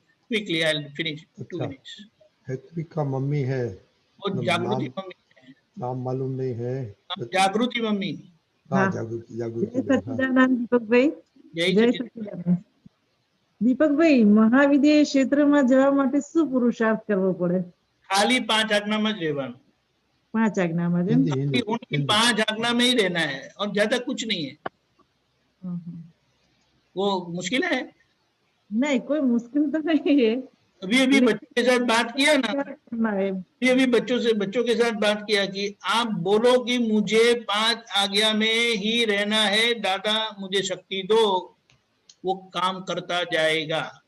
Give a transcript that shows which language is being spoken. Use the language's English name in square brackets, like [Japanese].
[English] Quickly I will finish 2 minutes. [Hindi] Hetvi का mummy है, वो जागृति मम्मी है, नाम मालूम नहीं है। जागृति मम्मी। हाँ, जागृति। सच्चिदानंद दीपक भाई, जय सच्चिदानंद। [Gujarati] દીપક ભાઈ, મહાવિદ્યાલય ક્ષેત્રમાં જવા માટે શું પુરુષાર્થ કરવો પડે? खाली 5 आज्ञाમાં જ રહેવાનું। 5 आज्ञाમાં જ? [Hindi] उनकी 5 आज्ञा में ही रहना है और ज्यादा कुछ नहीं है। वो मुश्किल है? नहीं, कोई मुश्किल तो नहीं है। अभी बच्चों के साथ बात किया ना, अभी बच्चों के साथ बात किया कि आप बोलो कि मुझे 5 आज्ञा में ही रहना है, दादा मुझे शक्ति दो, वो काम करता जाएगा।